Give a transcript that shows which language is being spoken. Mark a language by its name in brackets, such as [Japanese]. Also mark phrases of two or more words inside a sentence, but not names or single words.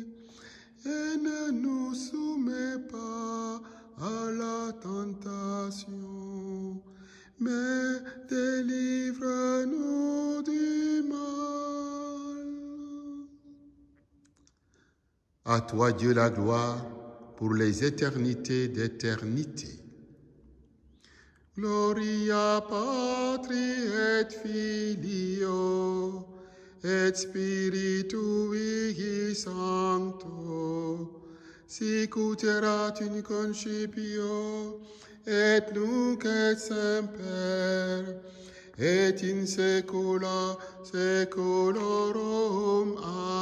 [French] Et ne nous soumets pas à la tentation, mais délivre-nous du mal. À toi, Dieu, la gloire pour les éternités d'éternité. [Latin] Gloria Patri et Filio et Spiritui Sancto, sic ut erat in concipio, et nunc et semper, et in saecula saeculorum.